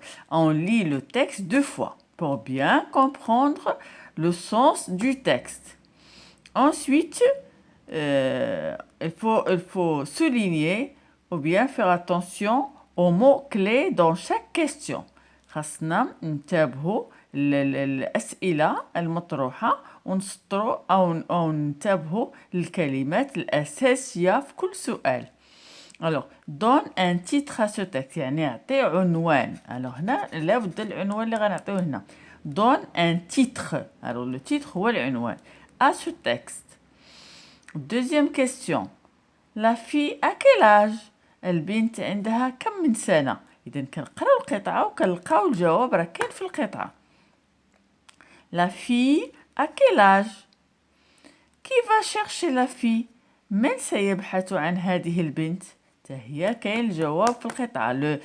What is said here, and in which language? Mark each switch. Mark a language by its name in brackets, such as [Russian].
[French] On lit le texte deux fois pour bien comprendre le sens du texte. Ensuite, il faut souligner ou bien faire attention aux mots-clés dans chaque question. [Arabic] خاصنا ننتبهوا الأسئلة المطروحة ونسطروا أو ننتبهوا للكلمات الأساسية في كل سؤال. [French] Alors, donne un titre à ce texte. [Arabic] يعني اعطي عنوان. Alors هنا لابد العنوان اللي غنعطيوه هنا. [French] Donne un titre. Alors le titre [Arabic] هو العنوان. [French] À ce texte. Deuxième question. La fille à quel âge؟ [Arabic] البنت عندها كم من سنة؟ إذا كنقراو القطعة وكنلقاو الجواب راه كاين في القطعة. [French] La fille à quel âge؟ Qui va chercher la fille؟ [Arabic] من سيبحث عن هذه البنت؟ هي كاين الجواب في القطعة.